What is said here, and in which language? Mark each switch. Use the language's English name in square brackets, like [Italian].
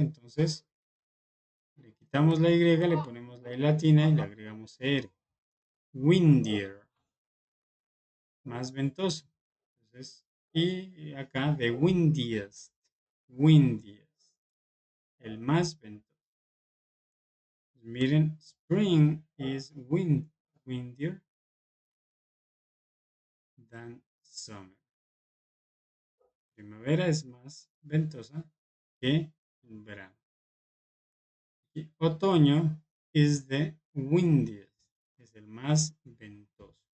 [Spanish] Entonces, le quitamos la Y, le ponemos la I latina y le agregamos R. Windier, más ventoso. Entonces, y acá, the windiest, windiest, el más ventoso. Miren, [English] spring is windier than summer. [Spanish] Primavera es más ventosa que en verano. Y otoño [English] is the windiest, [Spanish] es el más ventoso.